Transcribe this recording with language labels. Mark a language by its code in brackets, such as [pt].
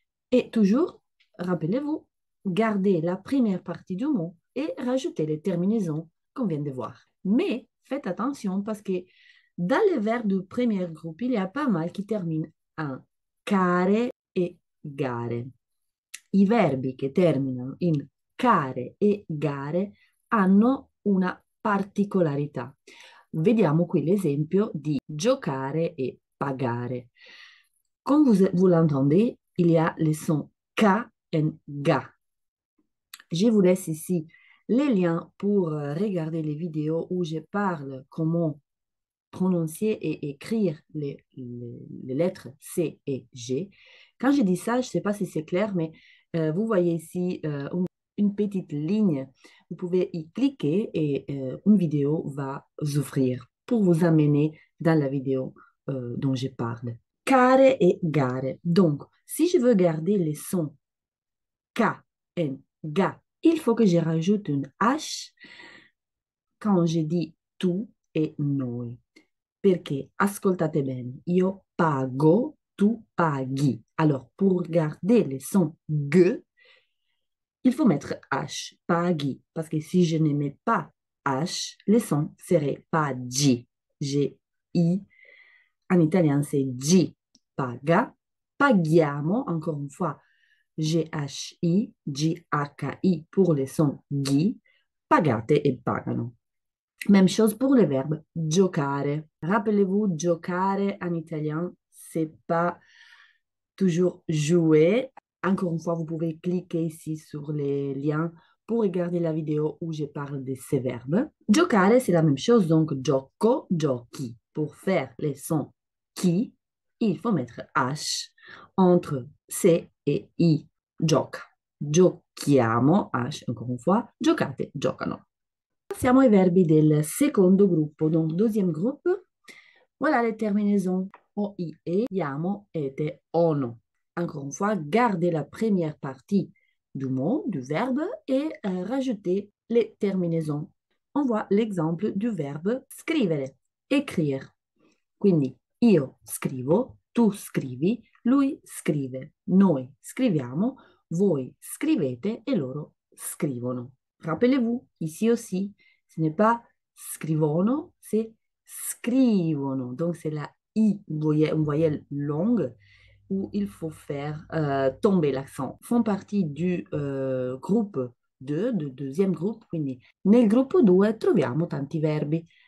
[fr] Et toujours, rappelez-vous, gardez la première partie du mot et rajoutez les terminaisons qu'on vient de voir. Mais faites attention parce que dans les verbes du premier groupe, il y a pas mal qui terminent en care et gare. [it] I verbi che terminano in care e gare hanno una particolarità. Vediamo qui l'esempio di giocare e pagare. [fr] Comme vous l'entendez, il y a les sons K et GA. Je vous laisse ici les liens pour regarder les vidéos où je parle comment prononcer et écrire les lettres C et G. Quand je dis ça, je ne sais pas si c'est clair, mais vous voyez ici une petite ligne. Vous pouvez y cliquer et une vidéo va s'ouvrir pour vous amener dans la vidéo dont je parle. Care et gare. Donc, si je veux garder les sons K et ga, il faut que je rajoute une H quand je dis tu et noi. [it] Perché, ascoltate bene, io pago, tu paghi. [fr] Alors, pour garder les sons G, il faut mettre H, paghi. Parce que si je ne mets pas H, les sons seraient pagi. G-I. En italien, c'est G, paga. Paghiamo, encore une fois, G-H-I, G-H-I pour les sons G. Pagate et pagano. Même chose pour le verbe giocare. Rappelez-vous, giocare en italien, c'est pas toujours jouer. Encore une fois, vous pouvez cliquer ici sur les liens pour regarder la vidéo où je parle de ces verbes. Giocare, c'est la même chose, donc gioco, giochi. Pour faire les sons qui, il faut mettre H entre C et I. Gioca. Giochiamo, H encore une fois, giocate, giocano. [it] Passiamo ai verbi del secondo gruppo, [fr] donc deuxième groupe. Voilà les terminaisons o, i, e, iamo, ete, ono. Encore une fois, gardez la première partie du mot, du verbe, et rajoutez les terminaisons. On voit l'exemple du verbe scrivere, écrire. [it] Quindi, io scrivo, tu scrivi, lui scrive, noi scriviamo, voi scrivete et loro scrivono. [fr] Rappelez-vous, ici aussi, ce n'est pas scrivono, c'est scrivono. Donc, c'est la I, une voyelle longue où il faut faire tomber l'accent. Font partie du groupe 2, [it] del [fr] deuxième groupe, [it] quindi nel gruppo 2 troviamo tanti verbi.